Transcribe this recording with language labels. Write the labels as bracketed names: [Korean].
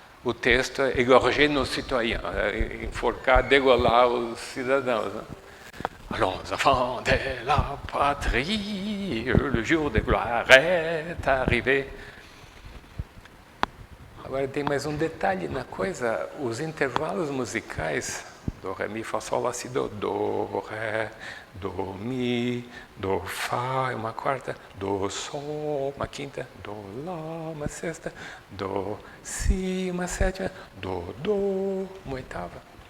[Portuguese] O texto é [French] égorger nos citoyens, [Portuguese] enforcar, degolar os cidadãos. Né? [French] Allons, enfants de la patrie, le jour de gloire est arrivé. [Portuguese] Agora tem mais um detalhe na coisa, os intervalos musicais, do, ré, mi, fá, sol, lá, si, do, ré, do, mi, do, fá, uma quarta, do, sol, uma quinta, do, lá, uma sexta, do, si, uma sétima, do, uma oitava.